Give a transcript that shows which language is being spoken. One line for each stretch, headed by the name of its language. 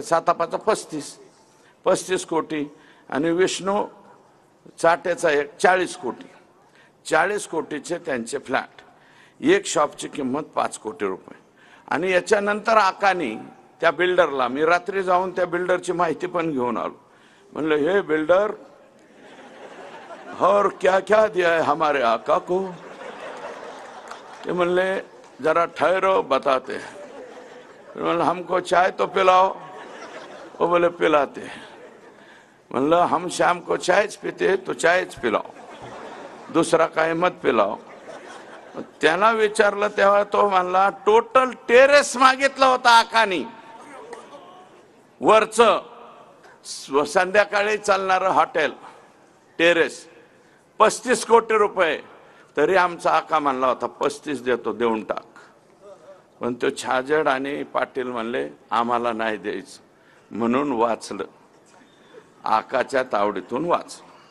Marathi: 7×5 35 कोटी. आणि विष्णू चाटेचा एक 40 कोटी. 40 कोटीचे त्यांचे फ्लॅट. एक शॉपची किंमत 5 कोटी रुपये. आणि याच्यानंतर आकानी त्या बिल्डरला, मी रात्री जाऊन त्या बिल्डरची माहिती पण घेऊन आलो. म्हणलं हे बिल्डर
Hindi: और क्या क्या दिया है हमारे आका को। ये म्हणले जरा ठहरो बताते हैं। मतलब हमको चाय तो पिलाओ। वो बोले पिलाते हैं। मतलब हम शाम को चाय पीते हैं तो चाय पिलाओ,
Marathi: दुसरा काय
Hindi: मत पिलाओ।
Marathi: त्यांना विचारलं तेव्हा तो म्हणला टोटल टेरेस मागितलं होता आकानी, वरचं संध्याकाळी चालणारं हॉटेल टेरेस 35 कोटी रुपये। तरी आमचा आका म्हणला होता 35 देतो, देऊन टाक। पण तो छाजड आणि पाटील म्हणले आम्हाला नाही द्यायचं, म्हणून वाचलं, आकाच्या तावडीतून वाचलं।